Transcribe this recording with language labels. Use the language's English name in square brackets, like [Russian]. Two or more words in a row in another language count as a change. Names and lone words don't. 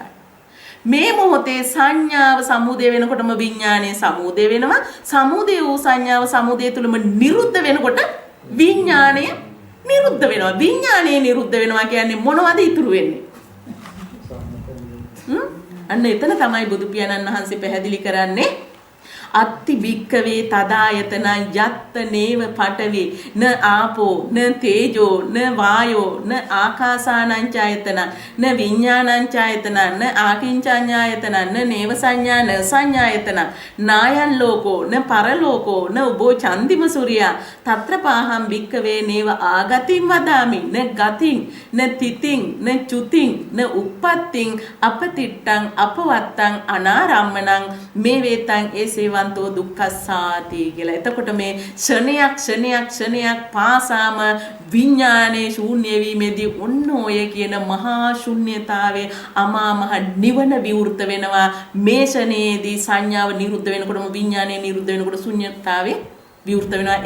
[Sinhala] මේ මොහොතේ සංඥාව සමුදය වෙනකොටම විඥානය සමුදය වෙනවා. සමුදය වූ සංඥාව සමුදය තුලම නිරුද්ධ වෙනකොට විඥානය නිරුද්ධ වෙනවා. විඥානය නිරුද්ධ වෙනවා කියන්නේ මොනවද ඉතුරු වෙන්නේ? අන්න එතන තමයි බුදු පියාණන් වහන්සේ පැහැදිලි කරන්නේ [Pali] අත්ති වික්කවේ තදායතන යත්ත නේව පඨවි න ආපෝ න තේජෝ න වායෝ න ආකාසානංචායතන න විඥානංචායතන න ආකින්චඤ්ඤායතන න නේව සංඥා න සංඥායතන නායන් ලෝකෝ න පරලෝකෝ න උබෝ චන්දිම සූර්යා తත්‍ර පාහම් වික්කවේ නේව ආගතින් වදාමි න ගතින් න තිතින් න චුතින් න උප්පත්තින් අපතිට්ටං අපවත්තං අනාරම්මනං මේ වේතං ඒසේව නිවන්තෝ දුක්ඛස්සාති කියලා. [Sinhala] එතකොට මේ ක්ෂණයක් පාසාම විඥානයේ ශූන්‍ය වීමේදී ඔන්න ඔය කියන මහා ශුන්්‍යතාවයේ අමා මහ නිවන විවෘත වෙනවා. මේ ෂණයේදී සංඥාව නිරුද්ධ වෙනකොටම විඥානය නිරුද්ධ වෙනකොට ශුන්‍යතාවයේ විවෘත වෙනවා.